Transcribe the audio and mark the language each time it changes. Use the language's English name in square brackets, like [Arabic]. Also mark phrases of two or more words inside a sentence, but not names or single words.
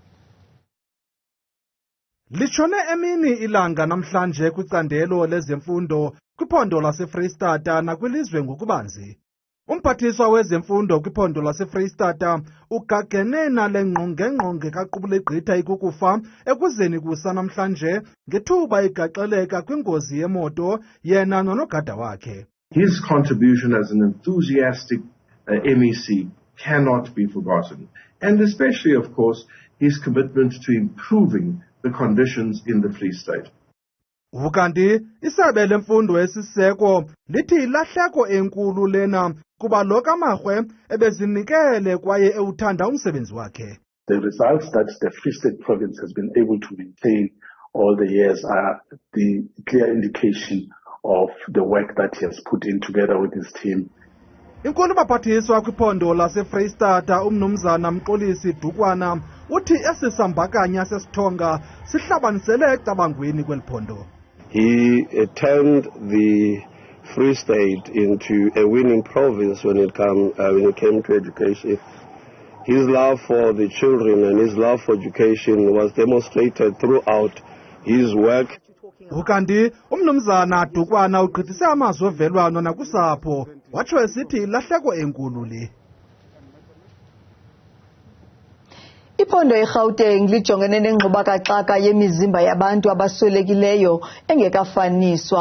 [Xhosa] Litshone emini ilanga namhlanje kwicandelo lezemfundo kwiphondo laseFreystata nakwilizwe ngokubanzi. Umphathiswa wezemfundo kwiphondo laseFreystata ugagene nale ngqongengqonge kaqubulegqitha ikukufa ekuzeni kusa namhlanje ngethuba igaxeleka kwingozi yemoto yena nonogada wakhe. [English] His contribution as an enthusiastic MEC cannot be forgotten, and especially, of course, his commitment to improving the conditions in the Free State. [Xhosa] Ukanti isebe lemfundo esiseko lithi ilahleko enkulu lena kuba lo kaMagwe ebezinikele kwaye ewuthanda umsebenzi wakhe. [English] The results that the Free State province has been able to maintain all the years are the clear indication of the work that he has put in together with his team. [Xhosa] Inkulu baphathiswa kwiphondo laseFreystata umnumzana Mxolisi Dukwana uthi esisambakanya sesithonga sihlabanisele ecabangweni kweliphondo. [English] He turned the Free State into a winning province when it came to education. His love for the children and his love for education was demonstrated throughout his work. [Xhosa] Ukanti umnumzana Dukwana ugqithise amazwi ovelwano nakusapho watsho esithi ilahleko enkulu le. Iphondo eGauteng lijongene nengxubakaxaka yemizimba yabantu abaswelekileyo engekafaniswa.